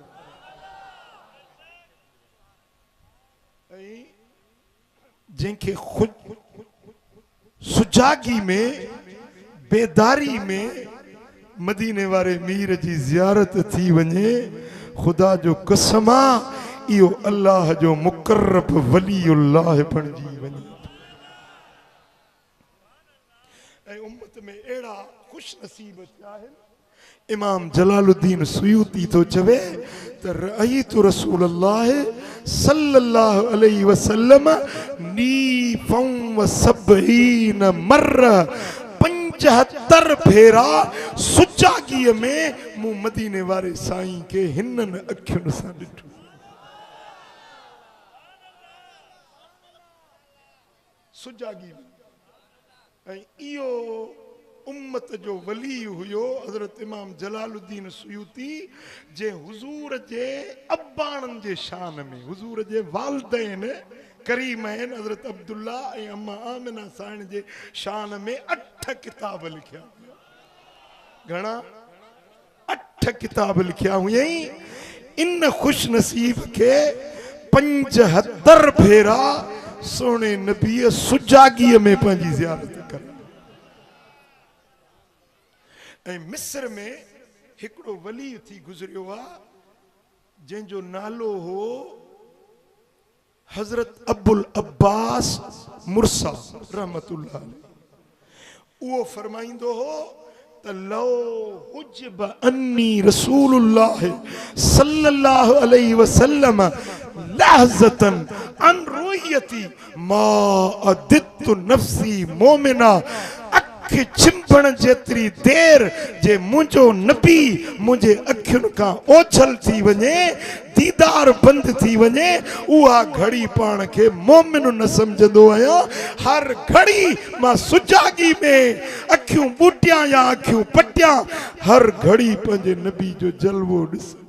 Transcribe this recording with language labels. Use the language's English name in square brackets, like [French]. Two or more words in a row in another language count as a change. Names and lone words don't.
[Sindhi] ऐं जंहिंखे सुजागी में, बेदारी में मदीने वारे मीर जी ज़ियारत थी वञे, खुदा जो कसम आहे इहो अल्लाह जो मुकर्रब वलीउल्लाह बणजी वञे। ऐं उम्मत में अहिड़ा खुश नसीब थिया आहिनि। इमाम जलालुद्दीन सुयूती तो चवे त [Arabic] رأيت رسول الله صلى الله عليه وسلم نيفا وسبعين مرة, [Sindhi] 75 फेरा सुजागीअ में मूं मदीने वारे साईं के हिननि अखियुनि सां ॾिठो। सुजागी में। ऐं इहो उम्मत जो वली हुयो हज़रत इमाम जलालुद्दीन सुयूती, जे हुजूर जे अब्बाणनि जे शान में, हुजूर जे वालिदैन करीम आहिनि हज़रत अब्दुल्ला ऐं अम्मा आमिना साईं जे शान में 8 किताब लिखिया। घणा? 8 किताब लिखिया हुयई। इन खुश नसीब के 75 फेरा सोने नबी सुजागीअ में पंहिंजी ज़ियारत कर। ऐं मिस्र में हिकिड़ो वली थी गुज़रियो आहे जंहिंजो नालो हो हज़रत अबुल अब्बास मुर्सा [Arabic] رحمة الله عليه. [Sindhi] उहो फरमाईंदो हो त [Arabic] لو حجب عني رسول الله صلى الله عليه وسلم لحظة عن رؤيتي ما عددت نفسي مؤمنا, [Sindhi] छिंपण जेतरी देर जे मुंहिंजो नबी मुंहिंजे अखियुनि खां ओछल थी वञे, दीदार बंद थी वञे, उहा घड़ी पाण खे मोमिन न समझंदो आहियां। हर घड़ी मां सुजागी में अखियूं बूटियां या अखियूं पटियां, हर घड़ी पंहिंजे नबी जो जलवो ॾिस।